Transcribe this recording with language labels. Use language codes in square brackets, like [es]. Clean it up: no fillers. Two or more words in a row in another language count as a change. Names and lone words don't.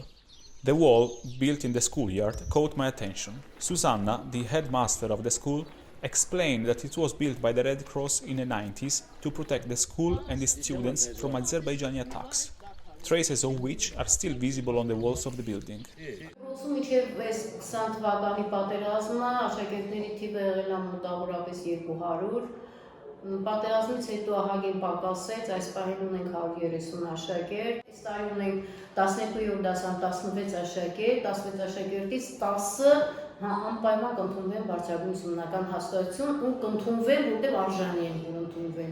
[en] The wall, built in the schoolyard, caught my attention. Susanna, the headmaster of the school, explained that it was built by the Red Cross in the 90s to protect the school and its students from Azerbaijani attacks, traces of which are still visible on the walls of the building. [hy] Ռուսում միջև այս 20 թվականի պատերազմը աշակերտների թիվը եղել է մոտավորապես 200, պատերազմից հետո ահագին պակասեց, այս պահին ունենք 130 աշակերտ, այս տարի ունենք 12-րդ դասան 16 աշակերտ, 16 աշակերտից 10-ը անպայման կընդունվեն բարձրագույն ուսումնական հաստատություն ու կընդունվեն, որտեղ արժանի են, որ ընդունվեն,